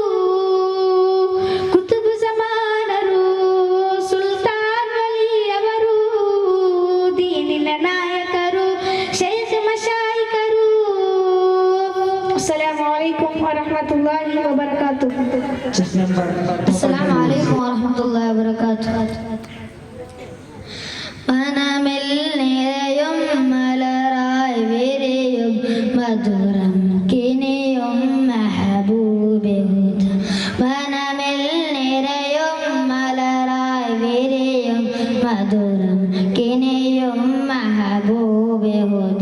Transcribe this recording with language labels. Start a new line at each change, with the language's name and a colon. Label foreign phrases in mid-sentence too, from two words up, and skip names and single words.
Kannada: ಕುತುಬ್ ಜಮಾನರು ಸುಲ್ತಾನ್ ವಲಿಯವರು ದೀನಿನ ನಾಯಕರು ಶೈಖ್ ಮಶಾಯಿಕರು.
Arabic: السلام عليكم ورحمة الله وبركاته. السلام عليكم ورحمة الله وبركاته.
Malayalam: മനമിൽ നിറയും മലരായി വിരിയും മധുരം കിനിയും മെഹബൂബേ ഹുദ. മനമിൽ നിറയും മലരായി വിരിയും മധുരം കിനിയും മെഹബൂബേ ഹുദ.